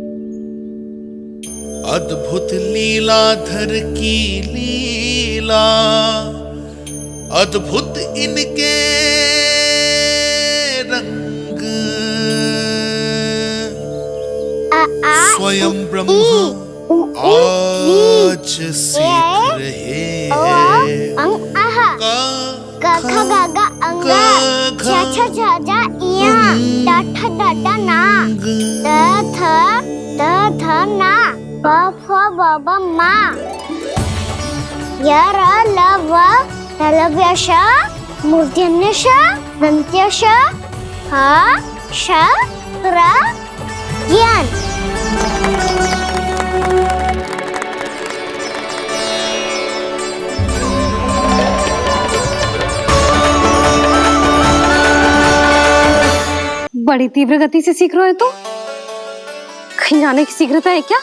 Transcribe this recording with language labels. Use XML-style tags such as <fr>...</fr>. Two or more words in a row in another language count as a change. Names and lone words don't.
<hi>अद्भुत लीलाधर की लीला, अद्भुत इनके रंग, स्वयं ब्रह्मा आज सीख रहे हैं। क ख ग घ अंग, छ छ छ ज इया, ट ठ ड ड ना, द ध ना, प फ ब ब मा, य र ल व लव्य श, मूर्धन्य श, दन्त्य श, ह श र ज्ञान। बड़ी तीव्र गति से सीख रहे हो तो कहीं जाने की शीघ्रता है क्या?</hi>